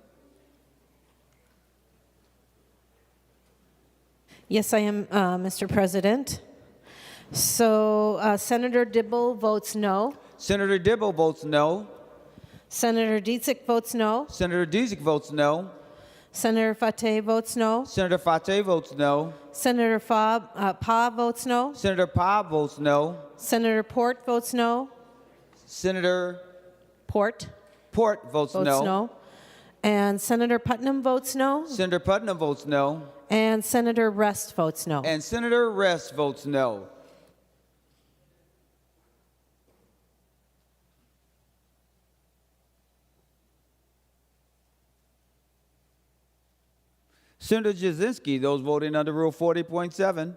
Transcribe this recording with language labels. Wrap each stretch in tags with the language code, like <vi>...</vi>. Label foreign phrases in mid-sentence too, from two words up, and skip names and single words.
<en>Yes, I am, Mr. President. So Senator Dibble votes no. Senator Dibble votes no. Senator Dietzick votes no. Senator Dietzick votes no. Senator Fateh votes no. Senator Fateh votes no. Senator Pa votes no. Senator Pa votes no. Senator Port votes no. Senator Port votes no. And Senator Putnam votes no. Senator Putnam votes no. And Senator Rest votes no. And Senator Rest votes no. Senator Jasinski, those voting under Rule 40.7.</en>